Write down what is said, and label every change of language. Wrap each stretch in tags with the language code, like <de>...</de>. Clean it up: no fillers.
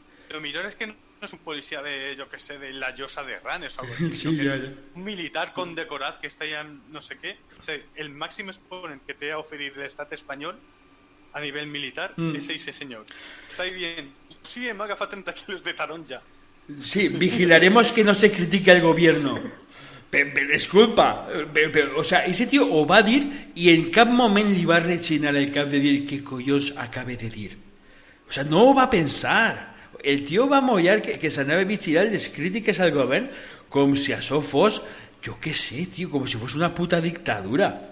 <ca>Lo millor és que no és un policia de, jo que sé, de la Llosa de Ranes</ca> <es>o algo así,</es> <ca>Sí, que ja. és un militar condecorat que està allà en no sé què. O sigui, el màxim exponent que té a oferir l'estat espanyol a nivell militar és ese senyor. Està dient, sí, hem agafat 30 quilos de taronja.</ca> <es>Sí, vigilaremos que no se critique al gobierno. Pero disculpa, o sea, ese tío</es> <ca>ho va dir i en cap moment li va rechinar el cap de dir què collons acabe de dir. O sea, no ho va pensar. El tio va mollar que s'anava a vigilar les crítiques al govern com si això fos, jo què sé, tio, com si fos una puta dictadura.</ca>